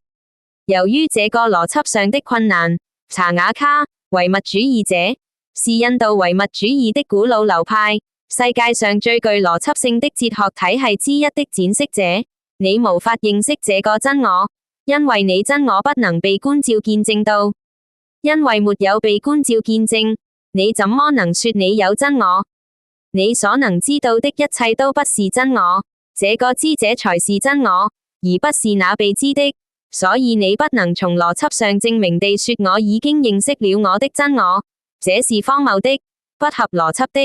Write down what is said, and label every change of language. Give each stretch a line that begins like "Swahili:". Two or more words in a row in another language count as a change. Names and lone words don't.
Chinese: 由於這個邏輯上的困難，查雅卡唯物主義者是印度唯物主義的古老流派，世界上最具邏輯性的哲學體系之一的闡釋者。你無法認識這個真我，因為你真我不能被觀照見證到。因為沒有被觀照見證，你怎麼能說你有真我？你所能知道的一切都不是真我，這個知者才是真我，而不是那被知的。所以你不能從邏輯上證明地說我已經認識了我的真我，這是荒謬的，不合邏輯的。